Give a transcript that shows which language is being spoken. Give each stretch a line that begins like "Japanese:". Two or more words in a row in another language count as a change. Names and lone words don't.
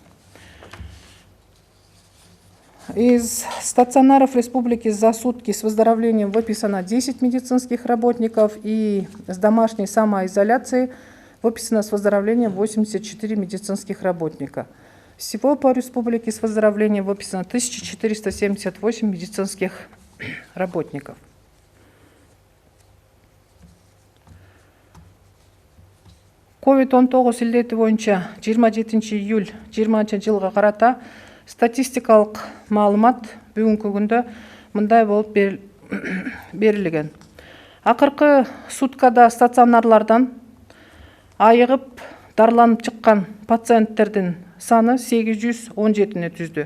Russian: Из стационаров республики за сутки с выздоровлением выписано 10 медицинских работников, и с домашней самоизоляцией выписано с выздоровлением 84 медицинских работника. Всего по республике с выздоровлением выписано 1478 медицинских работников.
Kyrgyz: COVID-19 илдети боюнча 27 июль 20 жылга карата статистикалык маалымат бүгүнкү күндө мындай болуп берилген. Акыркы суткада стационарлардан айыгып дарыланып чыккан пациенттердин саны 817-ни түздү.